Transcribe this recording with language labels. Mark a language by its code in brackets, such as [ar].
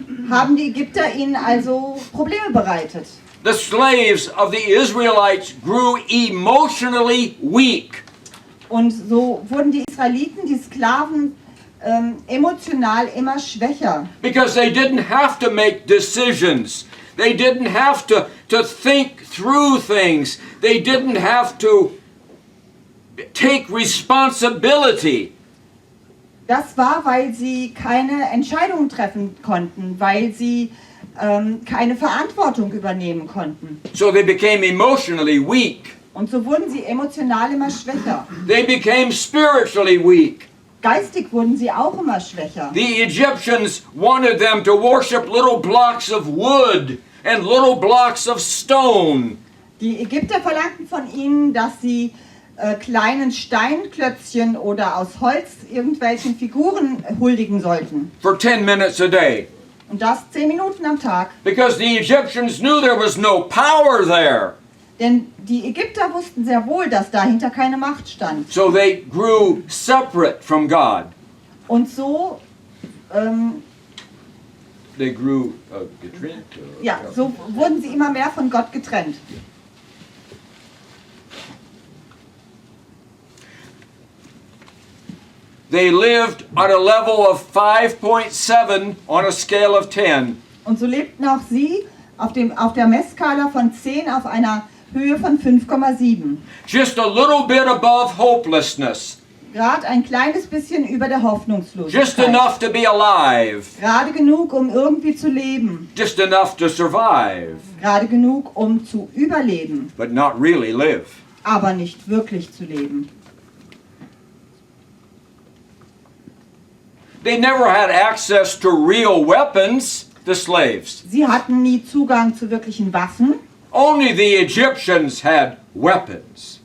[de] haben die Ägypter ihnen also Probleme bereitet. [en] The slaves of the Israelites grew emotionally weak. [de] Und so wurden die Israeliten, die Sklaven, emotional immer schwächer. [en] Because they didn't have to make decisions. They didn't have to think through things. They didn't have to take responsibility. [de] Das war, weil sie keine Entscheidungen treffen konnten, weil sie keine Verantwortung übernehmen konnten. [en] So they became emotionally weak. [de] Und so wurden sie emotional immer schwächer. [en] They became spiritually weak. [de] Geistig wurden sie auch immer schwächer. [en] The Egyptians wanted them to worship little blocks of wood and little blocks of stone. [de] Die Ägypter verlangten von ihnen, dass sie kleinen Steinklötzchen oder aus Holz irgendwelchen Figuren huldigen sollten. [en] For 10 minutes a day. [de] Und das 10 Minuten am Tag. [en] Because the Egyptians knew there was no power there. [de] Denn die Ägypter wussten sehr wohl, dass dahinter keine Macht stand. [en] So they grew separate from God. [de] Und so, [en] They grew getrennt. [de] ja, so wurden sie immer mehr von Gott getrennt. [en] They lived at a level of 5.7 on a scale of 10. [de] Und so lebten auch sie auf der Messskala von 10 auf einer Höhe von 5,7. [en] Just a little bit above hopelessness. [de] Gerade ein kleines bisschen über der [en] Just [de] Hoffnungslosigkeit. [en] enough to be alive. [de] Gerade genug, um irgendwie zu leben. [en] Just enough to survive. [de] Gerade genug, um zu überleben. [en] But not really live. [de] Aber nicht wirklich zu leben. [en] They never had access to real weapons, the slaves. [de] Sie hatten nie Zugang zu wirklichen Waffen. [en] Only the Egyptians had weapons.